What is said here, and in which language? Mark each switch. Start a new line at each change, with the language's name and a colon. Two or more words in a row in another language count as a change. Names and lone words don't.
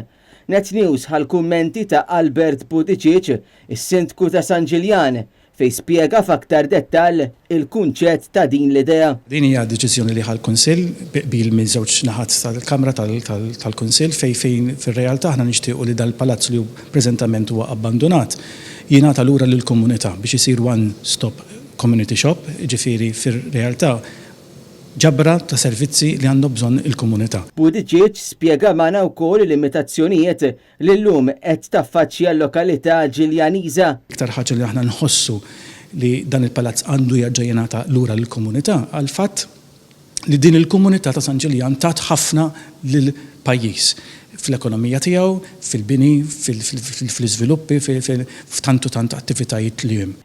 Maltese: Net News ħal-kummenti ta' Albert Budicic, is-Sindku ta' San Ġiljan, fej spjega f'aktar dettall il-kunċett ta' din l-idea. Din hija deċiżjoni li ħall-Kunsill bil minn żewġ naħat tal-Kamra tal-Kunsill fejn fir-realtà aħna nixtiequ li dal-palazz li preżentament huwa abbandonat jingħata lura lill-komunità biex isir
English: one-stop community shop,
Maltese: ġifieri fir-realtà ġabra ta' servizzi li għandu bżonn il-komunità. Budicic spjega magħna wkoll il-limitazzjonijiet li llum qed taffaċċja l-lokalità Ġiljaniża. Iktar ħaġa li aħna nħossu li dan il-palazz għandu jerġa' jingħata lura lill-komunità għal fatt li din il-komunità ta' San Ġiljan tat ħafna lill-pajjiż fl-ekonomija tiegħu, fil-bini, fil-iżviluppi, f'tantu tant attivitajiet li hemm.